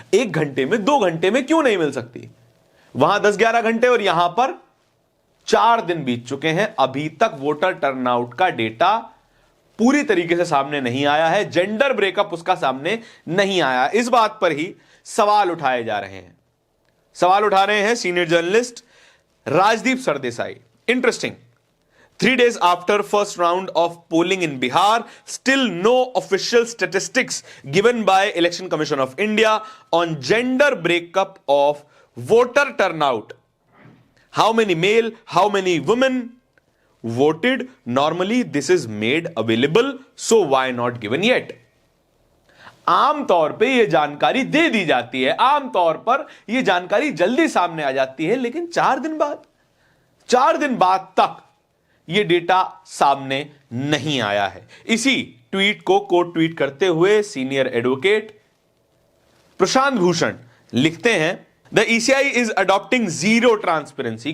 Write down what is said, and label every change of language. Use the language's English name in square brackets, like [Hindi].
[Hindi] 1 घंटे में, 2 घंटे में क्यों नहीं मिल सकती? वहां 10-11 घंटे और यहां पर 4 दिन बीत चुके हैं, अभी तक वोटर टर्नआउट का डेटा पूरी तरीके से सामने नहीं आया है। जेंडर ब्रेकअप उसका सामने नहीं आया। इस बात पर ही सवाल उठाए जा रहे हैं। सवाल उठा रहे हैं senior journalist Rajdeep Sardesai. [English] Interesting, 3 days after first round of polling in Bihar, still no official statistics given by Election Commission of India on gender breakup of voter turnout. How many male, how many women voted? Normally this is made available, so why not given yet? [Hindi] आम तौर पे यह जानकारी दे दी जाती है, आम तौर पर यह जानकारी जल्दी सामने आ जाती है, लेकिन 4 दिन बाद तक यह डेटा सामने नहीं आया है। इसी ट्वीट को कोट ट्वीट करते हुए सीनियर एडवोकेट प्रशांत भूषण लिखते हैं, [English] The ECI is adopting zero transparency.